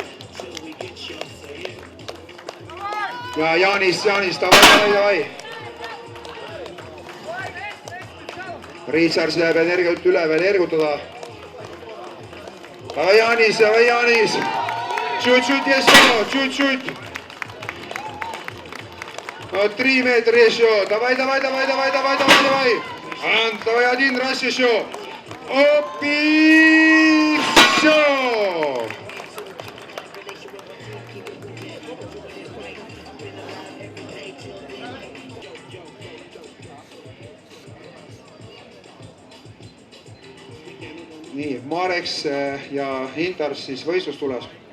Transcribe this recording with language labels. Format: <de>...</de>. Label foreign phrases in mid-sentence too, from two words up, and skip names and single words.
<et>Ja Jaanis, davai. Richards läheb energialt üle veel ergutada.</et> <ru>Davai Jaanis. Чуть-чуть еще, чуть-чуть. Вот 3 метра еще. Давай. Давай 1 раз еще. Оп, и все.</ru> <et>Nii, Mareks ja Intars siis võistlustules.</et>